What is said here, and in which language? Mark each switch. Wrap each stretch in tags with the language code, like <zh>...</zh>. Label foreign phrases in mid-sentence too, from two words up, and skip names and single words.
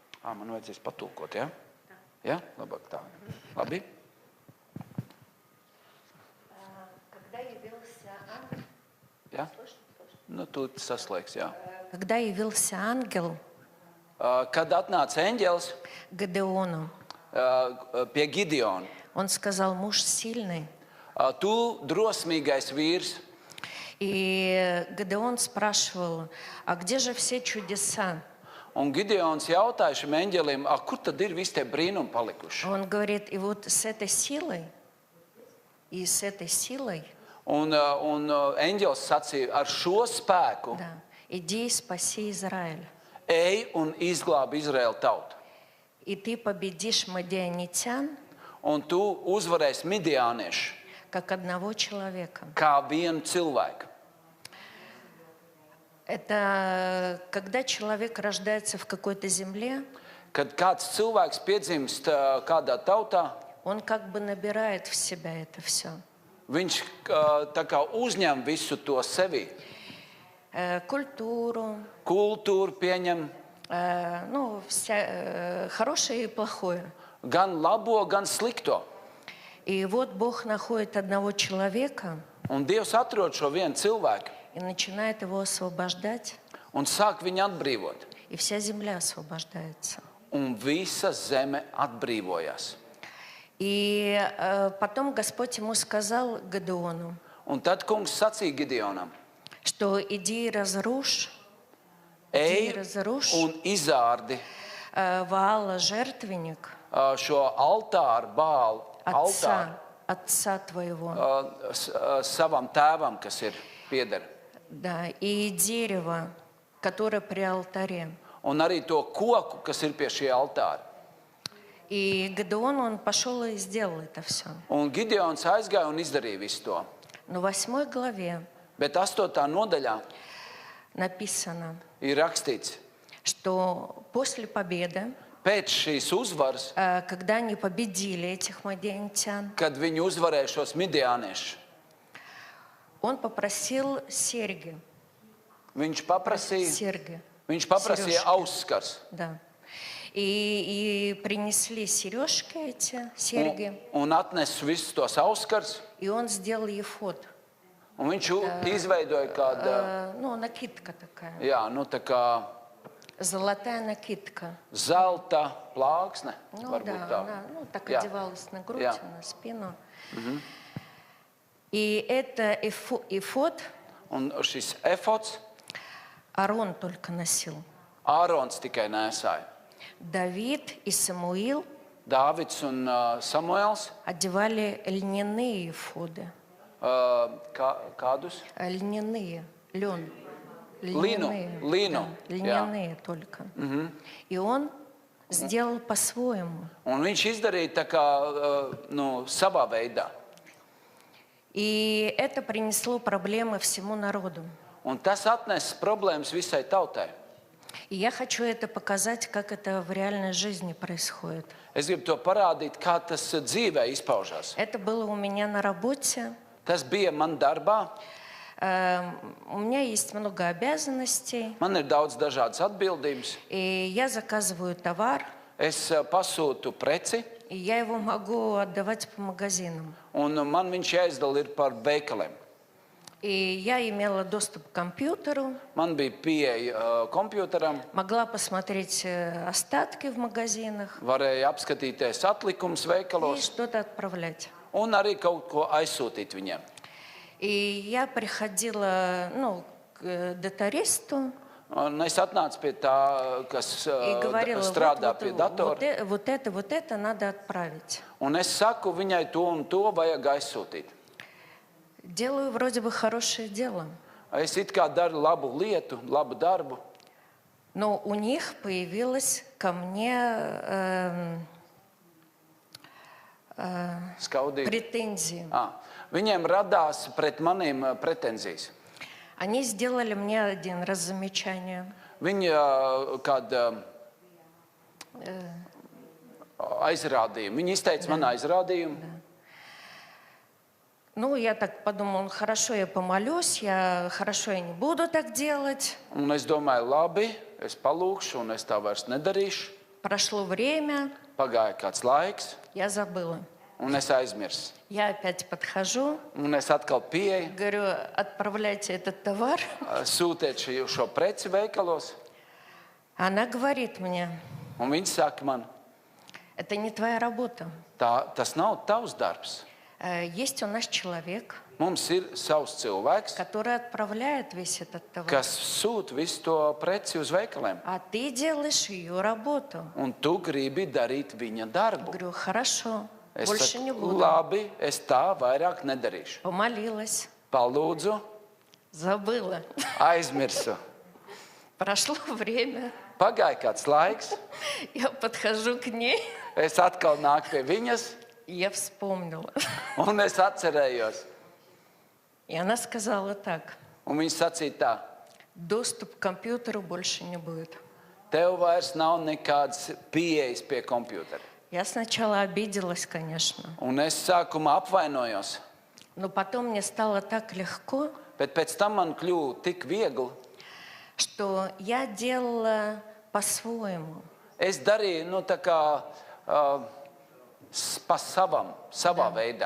<lv>Man vajadzēs patulkot, ja? Ja? Labāk tā. Labi?</lv> <ru>Когда явился ангел,</ru> <lv>Ja? Nu, tu saslēgs, jā.</lv> <ru>когда явился ангел</ru> <lv>Kad atnāca eņģelis</lv> <ru>Гедеону,</ru> <lv>pie Gideona,</lv> <ru>он сказал: муж сильный.</ru> <lv>tu drosmīgais vīrs,</lv> <ru>И Гедеон спрашивал: а где же все чудеса?</ru> <lv>un Gideons jautāja šim eņģelim, kur tad ir visi tie brīnumi palikuši?</lv> <ru>Он говорит: и вот с этой силой, и с этой силой,</ru> <lv>Un eņģelis sacīja, ar šo spēku</lv> <ru>да, иди и спаси Израиль.</ru> <lv>ej un izglābi Izraēlu tautu.</lv> <ru>И ты победишь мадианитян,</ru> <lv>Un tu uzvarēsi midiāniešu</lv> <ru>как одного человека.</ru> <lv>kā vienu cilvēku.</lv> <ru>Это когда человек рождается в какой-то земле,</ru> <lv>Kad kāds cilvēks piedzimst kādā tautā,</lv> <ru>он как бы набирает в себя это все.</ru> <lv>viņš tā kā uzņem visu to sevi.</lv> <ru>Культуру,</ru> <lv>Kultūru pieņem</lv> <ru>ну, хорошее и плохое.</ru> <lv>gan labo, gan slikto.</lv> <ru>И вот Бог находит одного человека</ru> <lv>Un Dievs atrod šo vienu cilvēku</lv> <ru>и начинает его освобождать,</ru> <lv>un sāk viņu atbrīvot.</lv> <ru>и вся земля освобождается.</ru> <lv>Un visa zeme atbrīvojas.</lv> <ru>И потом Господь ему сказал, Гедеону,</ru> <lv>Un tad kungs sacīja Gideonam,</lv> <ru>что иди и разрушь</ru> <lv>ej un izārdi</lv> <ru>Ваала жертвенник</ru> <lv>šo altāru, Bālu altāru</lv> <ru>отца твоего,</ru> <lv>savam tēvam, kas ir pieder.</lv> <ru>да, и дерево, которое при алтаре.</ru> <lv>Un arī to koku, kas ir pie šī altāra.</lv> <ru>И Гедеон, он пошел и сделал это все.</ru> <lv>Un Gideons aizgāja un izdarīja visu to.</lv> <ru>Но в 8 главе</ru> <lv>Bet 8. nodaļā</lv> <ru>написано,</ru> <lv>ir rakstīts,</lv> <ru>что после победы,</ru> <lv>pēc šīs uzvaras,</lv> <ru>когда они победили этих мадианитян,</ru> <lv>kad viņi uzvarēja šos midiāniešus,</lv> <ru>он попросил серьги.</ru> <lv>viņš paprasīja</lv> <ru>Сережки.</ru> <lv>ausskars.</lv> <ru>Да. И принесли сережки эти, серьги,</ru> <lv>Un atnesa visus tos auskars,</lv> <ru>и он сделал ефод.</ru> <lv>un viņš izveidoja kādu,</lv> <ru>Ну, накидка такая,</ru> <lv>jā, nu tā kā</lv> <ru>золотая накидка.</ru> <lv>zelta plāksne,</lv> <ru>Ну</ru> <lv>varbūt</lv> <ru>да,</ru> <lv>tā.</lv> <ru>она так</ru> <lv>Jā.</lv> <ru>одевалась на грудь,</ru> <lv>Jā.</lv> <ru>на спину. И это эфод</ru> <lv>Un šis efods</lv> <ru>Аарон только носил.</ru> <lv>Ārons tikai nēsāja.</lv> <ru>Давид и Самуил</ru> <lv>Dāvids un Samuēls</lv> <ru>одевали льняные эфоды.</ru> <lv>Kādus?</lv> <ru>Льняные, лен.</ru> <lv>Лину.</lv> <ru>Да, льняные только. И он сделал по-своему.</ru> <lv>Un viņš izdarīja tā kā, nu, savā veidā.</lv> <ru>И это принесло проблемы всему народу.</ru> <lv>Un tas atnesa problēmas visai tautai.</lv> <ru>И я хочу это показать, как это в реальной жизни происходит.</ru> <lv>Es gribu to parādīt, kā tas dzīvē izpaužās.</lv> <ru>Это было у меня на работе.</ru> <lv>Tas bija man darbā.</lv> <ru>У меня есть много обязанностей.</ru> <lv>Man ir daudz dažādas atbildības.</lv> <ru>И я заказываю товар,</ru> <lv>Es pasūtu preci,</lv> <ru>и я его могу отдавать по магазинам.</ru> <lv>un man viņš jāizdala ir par veikaliem.</lv> <ru>И я имела доступ к компьютеру,</ru> <lv>Man bija pieeja kompjuteram,</lv> <ru>могла посмотреть остатки в магазинах</ru> <lv>varēja apskatīties atlikumus</lv> <ru>и</ru> <lv>veikalos</lv> <ru>что-то отправлять.</ru> <lv>un arī kaut ko aizsūtīt viņiem.</lv> <ru>И я приходила, к датаристу</ru> <lv>Un es atnācu pie tā, kas</lv> <ru>и говорила,</ru> <lv>strādā pie datora.</lv> <ru>вот это надо отправить.</ru> <lv>Un es saku viņai to un to vajag aizsūtīt.</lv> <ru>Делаю вроде бы хорошее дело,</ru> <lv>Es it kā daru labu lietu, labu darbu,</lv> <ru>но у них появилась ко мне</ru> <lv>skaudīgi.</lv> <ru>претензии.</ru> <lv>Viņiem radās pret maniem pretenzijas.</lv> <ru>Они сделали мне один раз замечание.</ru> <lv>Viņi kādu aizrādījumu. Viņi izteica man aizrādījumu.</lv> <ru>Ну, я так подумала, хорошо, я помолюсь, хорошо, я не буду так делать.</ru> <lv>Un es domāju, labi, es palūkšu un es tā vairs nedarīšu.</lv> <ru>Прошло время,</ru> <lv>Pagāja kāds laiks,</lv> <ru>я забыла.</ru> <lv>un es aizmirsu.</lv> <ru>Я опять подхожу,</ru> <lv>Un es atkal pieeju,</lv> <ru>говорю, отправляйте этот товар.</ru> <lv>sūtiet šo preci veikalos,</lv> <ru>Она говорит мне,</ru> <lv>un viņi saka man,</lv> <ru>это не твоя работа.</ru> <lv>tas nav tavs darbs.</lv> <ru>Есть у нас человек,</ru> <lv>Mums ir savs cilvēks,</lv> <ru>который отправляет весь этот товар.</ru> <lv>kas sūta visu to preci uz veikaliem.</lv> <ru>А ты делаешь ее работу.</ru> <lv>Un tu gribi darīt viņa darbu.</lv> <ru>Говорю, хорошо,</ru> <lv>Es</lv> <ru>больше не</ru> <lv>saku,</lv> <ru>буду.</ru> <lv>labi, es tā vairāk nedarīšu.</lv> <ru>Помолилась,</ru> <lv>Palūdzu,</lv> <ru>забыла.</ru> <lv>aizmirsu.</lv> <ru>Прошло время,</ru> <lv>Pagāja kāds laiks,</lv> <ru>я подхожу к ней,</ru> <lv>es atkal nāku pie viņas,</lv> <ru>и я вспомнила.</ru> <lv>un es atcerējos.</lv> <ru>И она сказала так,</ru> <lv>Un viņa sacīja tā,</lv> <ru>доступ к компьютеру больше не будет.</ru> <lv>tev vairs nav nekādas pieejas pie kompjutera.</lv> <ru>Я сначала обиделась, конечно,</ru> <lv>Un es sākumā apvainojos,</lv> <ru>но потом мне стало так легко,</ru> <lv>bet pēc tam man kļuva tik viegli.</lv> <ru>что я делала по-своему.</ru> <lv>Es darīju, tā kā pa savā veidā.</lv>